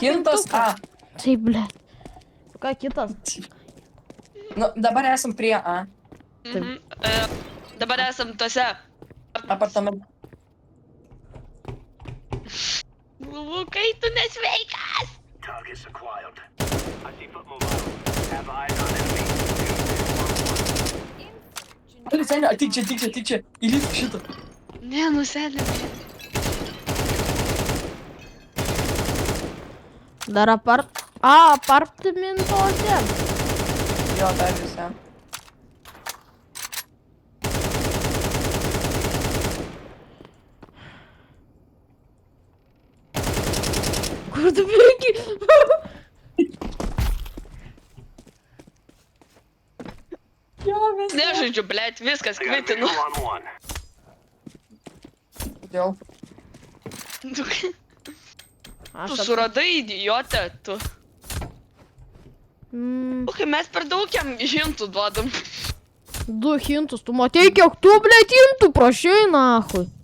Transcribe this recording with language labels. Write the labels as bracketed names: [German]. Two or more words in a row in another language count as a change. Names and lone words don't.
[Lithuanian] Hintas hintuką. A. Taip, blėt. Ką kitas? Nu, dabar esam prie A. Mhm. Dabar esam tose. Apartamentų. Lukai, tu nesveikas. [English] Targets acquired. I see foot mobile. Have eyes on enemy. [Lithuanian] Ali, seniai, atik čia. Įlysk šitą. Ne, nuselė. Dar apartamentuose. Jo, dar visą. Kur tu bėgi? Nežaidžiu, blėt, viskas, [English] I got a [Lithuanian] kvitinu. [English] visual on one. [Lithuanian] Kodėl? Tu Aš suradai idiotę, tu. Lukai, mes per daug jam hintų duodam. 2 hintus, tu matei, kiek tu, blėt, hintų prašai, nahui.